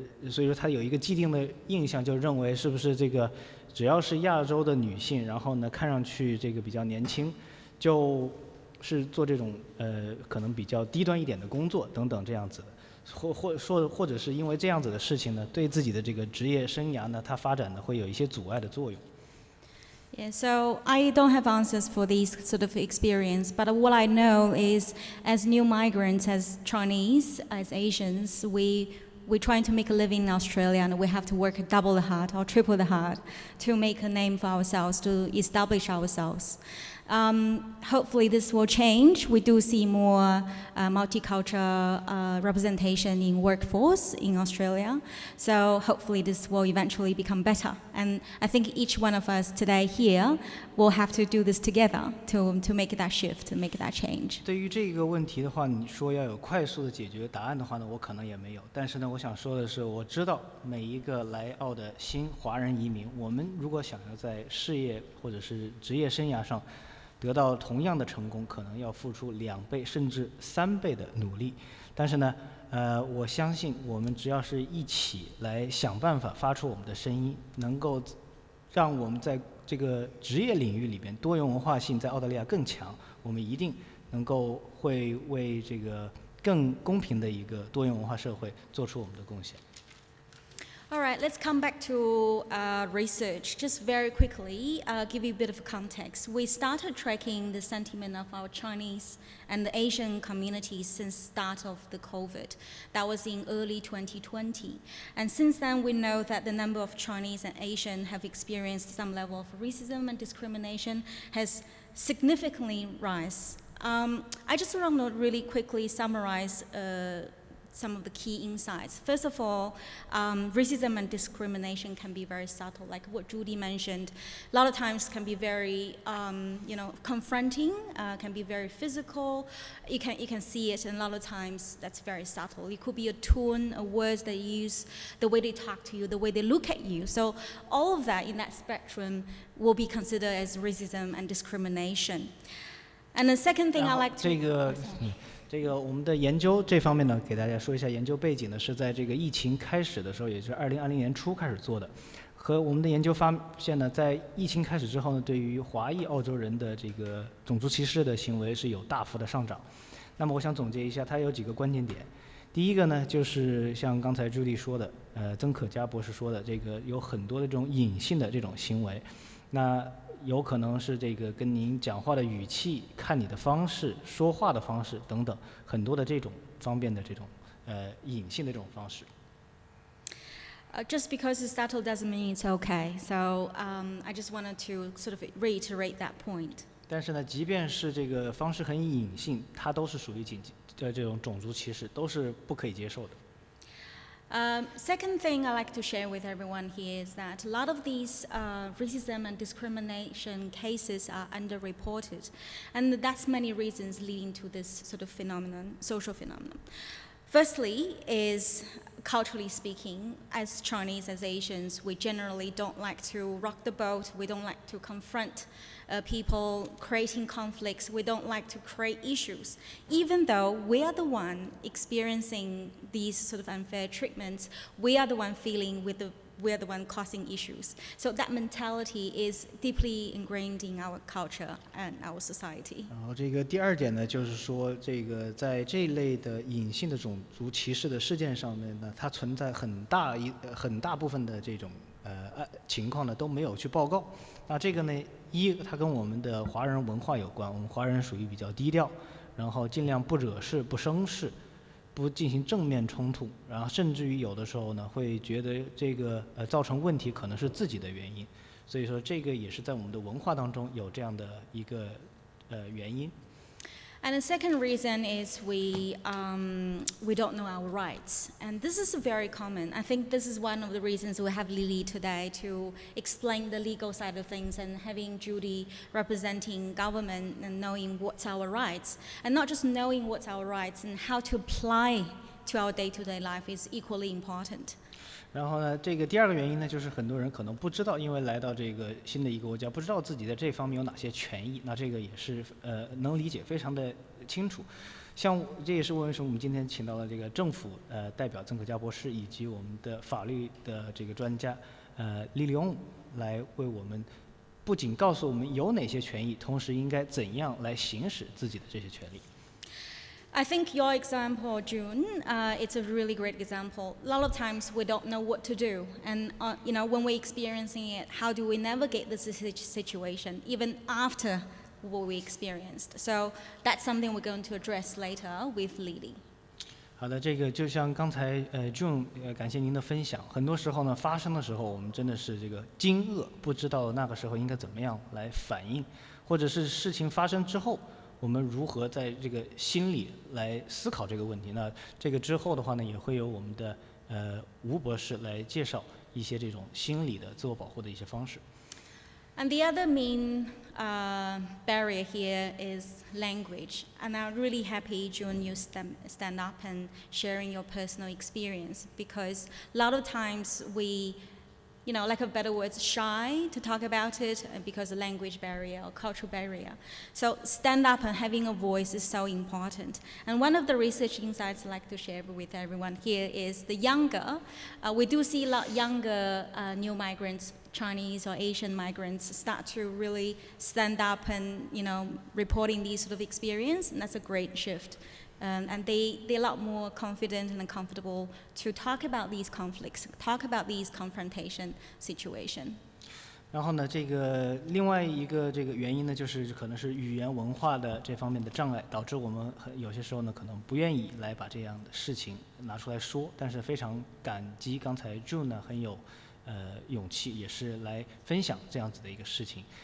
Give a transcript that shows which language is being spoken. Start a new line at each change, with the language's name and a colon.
Chinese: 所以说他有一个既定的印象，就认为是不是这个只要是亚洲的女性，然后呢看上去这个比较年轻，就是做这种可能比较低端一点的工作等等这样子的，或者是因为这样子的事情呢，对自己的这个职业生涯呢，它发展呢会有一些阻碍的作用。
English: Yeah, so I don't have answers for these sort of experience, but what I know is as new migrants, as Chinese, as Asians, we're trying to make a living in Australia, and we have to work double the hard or triple the hard to make a name for ourselves, to establish ourselves. Hopefully this will change. We do see more multicultural representation in workforce in Australia. So hopefully this will eventually become better. And I think each one of us today here will have to do this together to make that shift, to make that change. 对于这个问题的话，你说要有快速的解决答案的话呢，我可能也没有。但是呢，我想说的是，我知道每一个来澳的新华人移民，我们如果想要在事业或者是职业生涯上得到同样的成功，可能要付出2倍甚至3倍的努力。但是呢，我相信我们只要是一起来想办法发出我们的声音，能够让我们在这个职业领域里边多元文化性在澳大利亚更强，我们一定能够会为这个更公平的一个多元文化社会做出我们的贡献。 All right, let's come back to research. Just very quickly, give you a bit of context. We started tracking the sentiment of our Chinese and the Asian communities since start of the COVID. That was in early 2020. And since then, we know that the number of Chinese and Asian have experienced some level of racism and discrimination has significantly rise. I just want to really quickly summarize some of the key insights. First of all, racism and discrimination can be very subtle, like what Judy mentioned. A lot of times can be very, confronting, can be very physical. You can see it, and a lot of times that's very subtle. It could be a tone, a words they use, the way they talk to you, the way they look at you. So all of that in that spectrum will be considered as racism and discrimination. And the second thing I
Chinese: 然后
English: like to
Chinese: 这个我们的研究这方面呢，给大家说一下研究背景呢，是在这个疫情开始的时候，也就是2020年初开始做的。和我们的研究发现呢，在疫情开始之后呢，对于华裔澳洲人的这个种族歧视的行为是有大幅的上涨。那么我想总结一下，它有几个关键点。第一个呢，就是像刚才朱莉说的，曾可嘉博士说的，这个有很多的这种隐性的这种行为，那有可能是这个跟您讲话的语气、看你的方式、说话的方式等等，很多的这种方面的这种隐性的这种方式。
English: Just because it's subtle doesn't mean it's okay. So I just wanted to sort of reiterate that point.
Chinese: 但是呢，即便是这个方式很隐性，它都是属于这种种族歧视，都是不可以接受的。
English: Second thing I like to share with everyone here is that a lot of these racism and discrimination cases are underreported, and that's many reasons leading to this sort of phenomenon, social phenomenon. Firstly is, culturally speaking, as Chinese, as Asians, we generally don't like to rock the boat, we don't like to confront people creating conflicts, we don't like to create issues. Even though we are the one experiencing these sort of unfair treatments, we are the one feeling we are the one causing issues. So that mentality is deeply ingrained in our culture and our society.
Chinese: 然后这个第二点呢，就是说这个在这一类的隐性的种族歧视的事件上面呢，它存在很大部分的这种情况呢都没有去报告。那这个呢，它跟我们的华人文化有关，我们华人属于比较低调，然后尽量不惹事、不生事。不进行正面冲突，然后甚至于有的时候呢，会觉得这个造成问题可能是自己的原因，所以说这个也是在我们的文化当中有这样的一个原因。
English: And the second reason is we don't know our rights. And this is very common. I think this is one of the reasons we have Lily today to explain the legal side of things and having Judy representing government and knowing what's our rights. And not just knowing what's our rights and how to apply to our day-to-day life is equally important.
Chinese: 然后呢，这个第二个原因呢，就是很多人可能不知道，因为来到这个新的一个国家，不知道自己在这方面有哪些权益。那这个也是能理解，非常的清楚。像这也是为什么我们今天请到了这个政府代表曾可嘉博士，以及我们的法律的这个专家李勇来为我们不仅告诉我们有哪些权益，同时应该怎样来行使自己的这些权利。
English: I think your example, June, it's a really great example. A lot of times we don't know what to do. And, when we're experiencing it, how do we navigate this situation, even after what we experienced? So that's something we're going to address later with Lily.
Chinese: 好的，这个就像刚才June 感谢您的分享。很多时候呢，发生的时候，我们真的是这个惊愕，不知道那个时候应该怎么样来反应，或者是事情发生之后。我们如何在这个心里来思考这个问题？那这个之后的话呢，也会有我们的吴博士来介绍一些这种心理的自我保护的一些方式。
English: And the other main barrier here is language. And I'm really happy, June, you stand up and sharing your personal experience, because a lot of times we, lack of better words, shy to talk about it because of language barrier or cultural barrier. So stand up and having a voice is so important. And one of the research insights I'd like to share with everyone here is the younger, we do see a lot younger new migrants, Chinese or Asian migrants, start to really stand up and, reporting these sort of experience, and that's a great shift. And they're a lot more confident and comfortable to talk about these conflicts, talk about these confrontation situation.
Chinese: 然后呢，这个另外一个这个原因呢，就是可能是语言文化的这方面的障碍，导致我们有些时候呢，可能不愿意来把这样的事情拿出来说。但是非常感激刚才 June 呢很有勇气，也是来分享这样子的一个事情。